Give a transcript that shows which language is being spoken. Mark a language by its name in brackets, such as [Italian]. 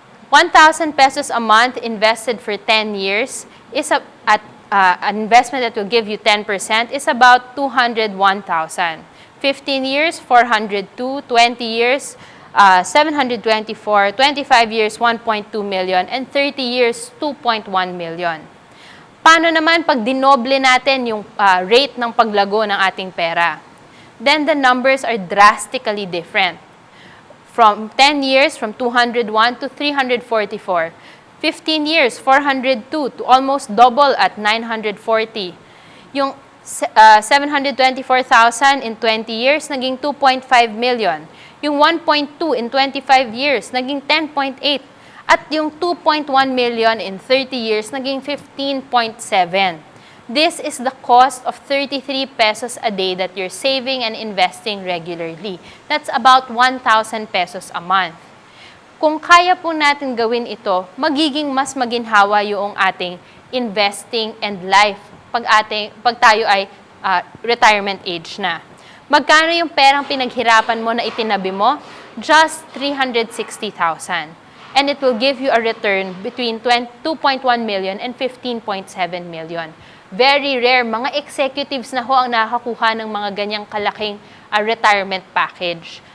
[English] 1,000 pesos a month invested for 10 years is an investment that will give you 10% is about 201,000. 15 years, 402, 20 years, 724, 25 years, 1.2 million, and 30 years, 2.1 million. [Filipino] Paano naman pag dinoble natin yung rate ng paglago ng ating pera? [English] Then the numbers are drastically different. From 10 years, from 201 to 344. 15 years, 402 to almost double at 940. [Filipino] Yung 724,000 in 20 years, naging 2.5 million. Yung 1.2 in 25 years, naging 10.8. At yung 2.1 million in 30 years, naging 15.7. [English] This is the cost of 33 pesos a day that you're saving and investing regularly. That's about 1,000 pesos a month. [Filipino] Kung kaya po natin gawin ito, magiging mas maginhawa yung ating investing and life pag tayo ay retirement age na. Magkano yung perang pinaghirapan mo na itinabi mo? Just 360,000. [English] And it will give you a return between 2.1 million and 15.7 million. Very rare. [Filipino] Mga executives na ho ang nakakuha ng mga ganyang kalaking retirement package.